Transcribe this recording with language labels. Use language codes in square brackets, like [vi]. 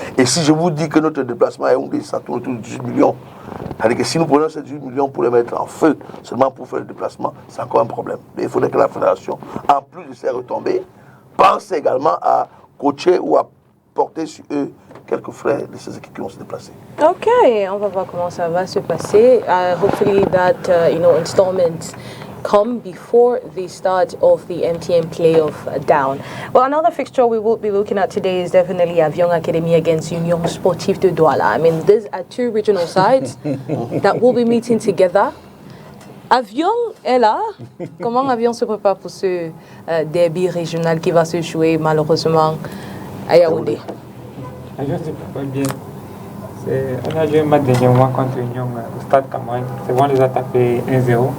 [fr] Et si je vous dis que notre déplacement à Yaoundé, ça tourne autour de 18 millions, c'est-à-dire que si nous prenons ces 18 millions pour les mettre en feu, seulement pour faire le déplacement, c'est encore un problème. Mais il faudrait que la fédération, en plus de ces retombées, pense également à coacher ou à porter sur eux quelques frais de ces équipes qui vont se déplacer. Ok, on va voir comment ça va se passer. [en] Hopefully that installments come before the start of the MTN playoff down. Well, another fixture we will be looking at today is definitely Avion Academy against Union Sportive de Douala. I mean, these are two regional sides that will be meeting together. [fr] Avion est là. Comment Avion se prépare pour ce derby régional qui va se jouer malheureusement à Yaoundé? Avion se prépare bien. On a joué un match dernier mois contre Union au stade Cameroun. C'est bon, on les a tapés 1-0.